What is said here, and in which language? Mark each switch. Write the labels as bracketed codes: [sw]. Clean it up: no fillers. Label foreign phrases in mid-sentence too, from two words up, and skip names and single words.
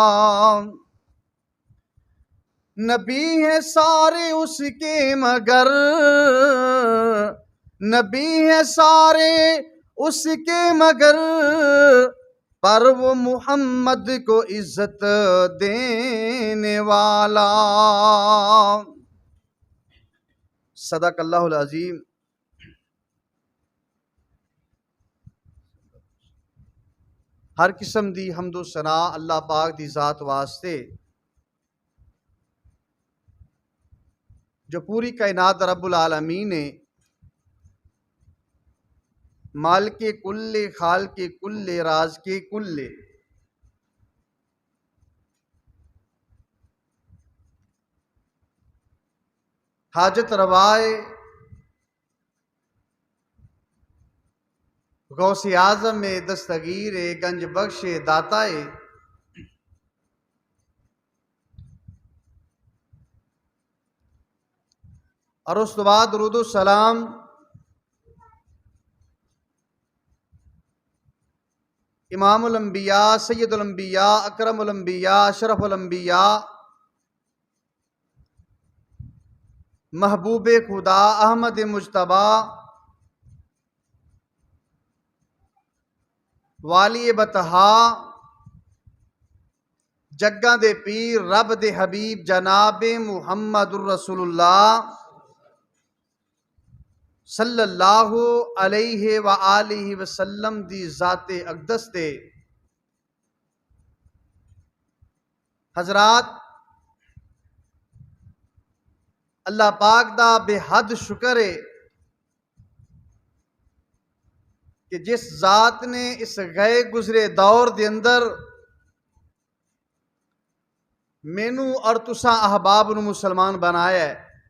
[ur] نبی ہے سارے اس کے مگر، نبی ہے سارے اس کے مگر، پر وہ محمد کو عزت دینے والا. [ar] صدق الله العظيم. [pa] ہر قسم دی حمد و ثنا اللہ پاک دی ذات واسطے جو پوری کائنات [ar] رب العالمين [pa] نے مال کے کلے، کھال کے کلے، راج کے کلے, حاجت روائے غوث اعظم میں دستگیر گنج بخشے داتائے، اور اس بعد درود سلام [ar] إمام الأنبياء، سيد الأنبياء، أكرم الأنبياء، أشرف الأنبياء, [pa] محبوب خدا احمد مجتبیٰ، والی بطحا، جگاں دے پیر، رب دے حبیب جناب [ar] محمد رسول الله صلى الله عليه وآله وسلم [pa] دی ذات اقدس دے حضرات، اللہ پاک دا بےحد شکر ہے کہ جس ذات نے اس گئے گزرے دور دے اندر مینوں اور تسی احباب نوں مسلمان بنایا ہے,